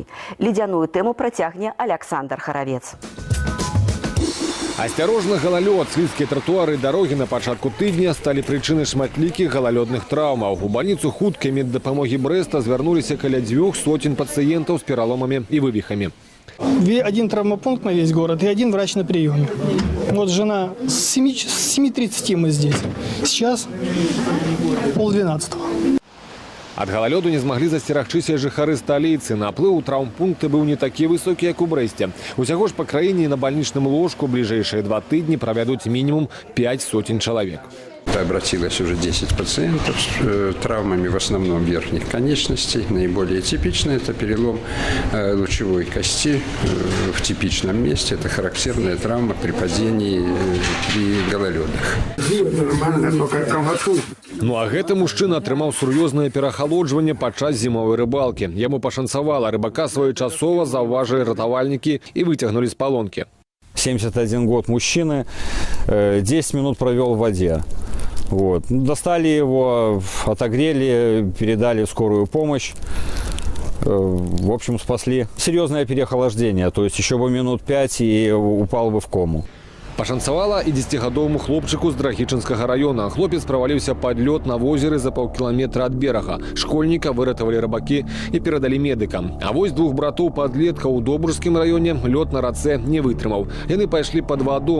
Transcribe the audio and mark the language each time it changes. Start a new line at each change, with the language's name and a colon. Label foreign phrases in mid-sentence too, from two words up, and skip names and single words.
Belarusian: Ледзяную тэму працягне Аляксандр Харавец. Асцярожна галалёд, слізкія тратуары і дарогі на пачатку тыдня сталі прычынай шматлікіх галалёдных траўмаў. У бальніцу хуткай меддапамогі Брэста звярнуліся каля 200 пацыентаў з пераломамі і вывихамі.
Russian: Один травмопункт на весь город и один врач на приеме. Вот жена с 7:30 мы здесь. Сейчас 11:30.
Belarusian: Ад галалёду не змаглі засцерагчыся жыхары сталіцы. Наплыў у траўмпункты быў не такі высокі, як у Брэсце. Усяго ж па краіне на бальнічным ложку бліжэйшыя 2 тыдні правядуць мінімум 5 сотен чалавек.
Russian: Обратилось уже 10 пациентов с травмами в основном верхних конечностей. Наиболее типичный – это перелом лучевой кости в типичном месте. Это характерная травма при падении при гололедах.
Belarusian: Ну а гэты мужчына атрымаў сур'ёзнае перахалоджванне падчас зімовай рыбалкі. Яму пашанцавала, рыбака своечасова заўважылі ратавальнікі і выцягнулі з палонкі.
Russian: 71 год мужчины, 10 минут провел в воде. Вот. Достали его, отогрели, передали в скорую помощь. В общем, спасли. Серьезное переохлаждение, то есть еще бы минут 5 и упал бы в кому.
Belarusian: Пашанцавала і 10-гадоваму хлопчыку з Драгічынскага района. Хлопец праваліўся пад лёд на возеры за паўкіламетра ад берага. Школьніка выратавалі рыбакі і перадалі медыкам. А вось 2 братоў-падлеткаў у Добружскім раёне лёд на рацэ не вытрымаў. Яны пайшлі пад ваду.